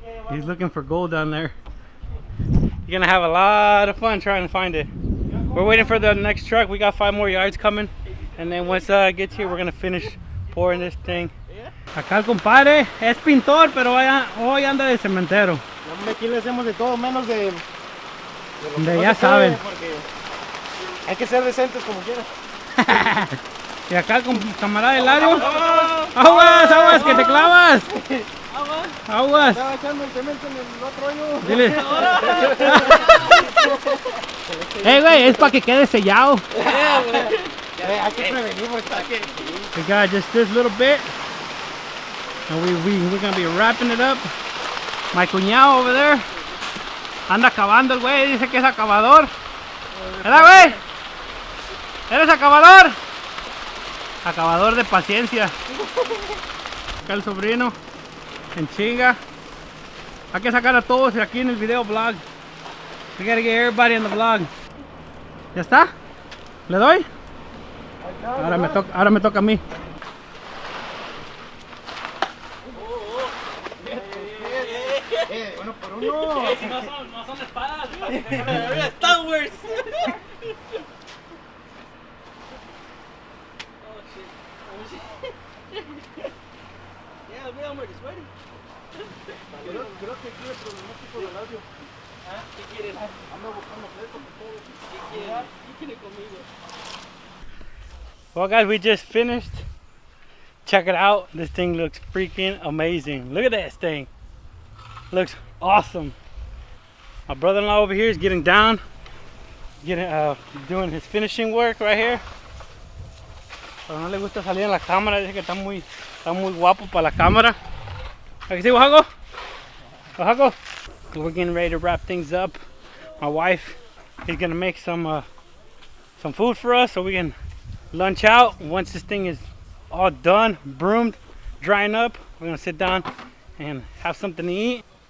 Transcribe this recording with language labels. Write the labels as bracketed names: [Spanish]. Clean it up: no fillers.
[English] He's looking for gold down there. You're gonna have a lot of fun trying to find it. We're waiting for the next truck. We got 5 more yards coming. And then once it gets here, we're gonna finish pouring this thing. [Spanish] Acá el compadre es pintor, pero hoy anda de cementero. Aquí le hacemos de todo menos de lo que ya saben. Hay que ser decentes como quiera. Y acá el camarada Hilario. Aguas, aguas, que te clavas. Aguas. Estaba echando el cemento en el otro hoyo. Dile. Güey, es para que quede sellado. Hay que prevenir porque [English] we got just this little bit, and we're gonna be wrapping it up. My cuñado over there [Spanish] anda acabando el güey, dice que es acabador. ¿Verdad, güey? ¿Eres acabador? Acabador de paciencia. Acá el sobrino en chinga. Hay que sacar a todos aquí en el video vlog. [English] We gotta get everybody in the vlog. [Spanish] ¿Ya está? ¿Le doy? Ahora me toca a mí. Bueno, por uno. Si no son espadas. Star Wars. [English] Yeah, we already sweaty. [Spanish] Creo que quiere problemático del audio. ¿Qué quieren? Ando buscando fleco por todo. ¿Qué quieren? ¿Qué quieren conmigo? [English] Well, guys, we just finished. Check it out. This thing looks freaking amazing. Look at this thing. Looks awesome. My brother-in-law over here is getting down, doing his finishing work right here. [Spanish] Pero no le gusta salir en la cámara. Dice que está muy guapo para la cámara. Aquí sí, Oaxaco. Oaxaco. [English] We're getting ready to wrap things up. My wife is gonna make some food for us so we can lunch out. Once this thing is all done, broomed, drying up, we're gonna sit down and have something to eat.